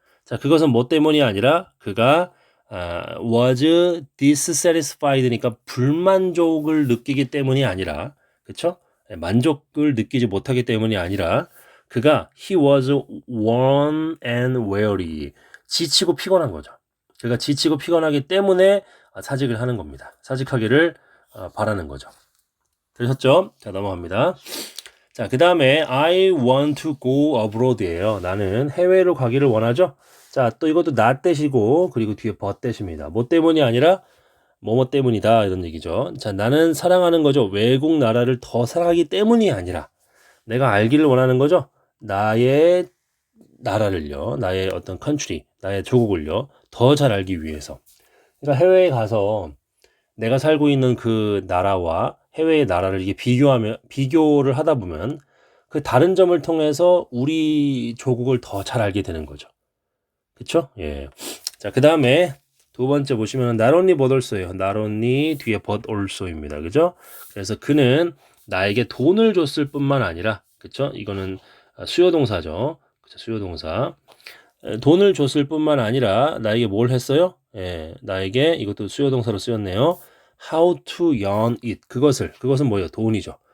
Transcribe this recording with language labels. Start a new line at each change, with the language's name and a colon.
Korean: 자, 그것은 뭐 때문이 아니라 그가
English: was dissatisfied
Korean: 니까 불만족을 느끼기 때문이 아니라 그쵸? 예, 만족을 느끼지 못하기 때문이 아니라 그가
English: he was worn and weary
Korean: 지치고 피곤한 거죠. 그가 지치고 피곤하기 때문에 사직을 하는 겁니다. 사직하기를 바라는 거죠. 되셨죠? 자, 넘어갑니다. 자, 그 다음에
English: I want to go abroad
Korean: 예요. 나는 해외로 가기를 원하죠. 자, 또 이것도 not that이고 그리고 뒤에 but that입니다. 뭐 때문이 아니라 뭐뭐 때문이다 이런 얘기죠. 자, 나는 사랑하는 거죠. 외국 나라를 더 사랑하기 때문이 아니라 내가 알기를 원하는 거죠. 나의 나라를요. 나의 어떤 country, 나의 조국을요. 더 잘 알기 위해서. 그러니까 해외에 가서 내가 살고 있는 그 나라와 해외의 나라를 이게 비교를 하다 보면 그 다른 점을 통해서 우리 조국을 더 잘 알게 되는 거죠. 그쵸? 예. 자, 그 다음에 두 번째 보시면 not only but also예요. not only 뒤에 but also입니다. 그죠? 그래서 그는 나에게 돈을 줬을 뿐만 아니라, 그쵸? 이거는 수요동사죠. 그쵸? 수요동사. 돈을 줬을 뿐만 아니라 나에게 뭘 했어요? 예, 나에게 이것도 수요동사로 쓰였네요.
English: How to earn it.
Korean: 그것은 뭐예요? 돈이죠.